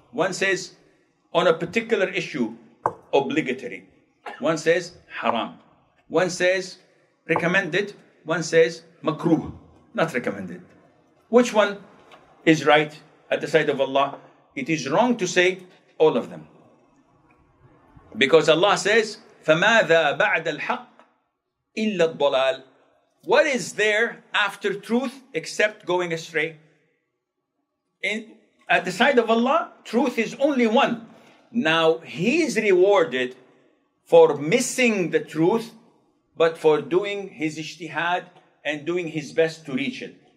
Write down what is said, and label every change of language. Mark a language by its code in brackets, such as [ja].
[en] One says, on a particular issue, obligatory. One says, haram. One says, recommended. One says, makruh, not recommended. Which one is right at the side of Allah? It is wrong to say all of them. Because Allah says, [ar] فَمَاذَا بَعْدَ الْحَقِّ إِلَّا الضَّلَالِ. [en] What is there after truth except going astray? At the side of Allah, truth is only one. Now, He is rewarded for missing the truth, but for doing his ijtihad and doing his best to reach it.